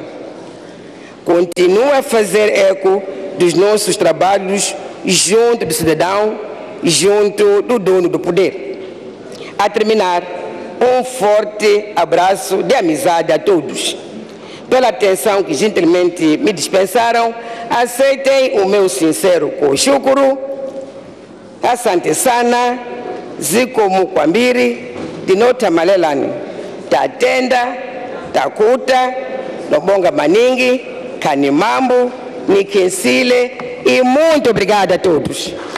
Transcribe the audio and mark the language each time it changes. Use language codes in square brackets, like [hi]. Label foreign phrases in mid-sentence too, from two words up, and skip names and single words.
[pt] Continua a fazer eco dos nossos trabalhos junto do cidadão, junto do dono do poder. A terminar, um forte abraço de amizade a todos. Pela atenção que gentilmente me dispensaram, aceitem o meu sincero koshukuru, [sw] asante sana, [ny] zikomu kwambiri, [pt] dinota malelani, tatenda, takuta, nobonga maningi, kanimambo, nikensile, e muito obrigada a todos.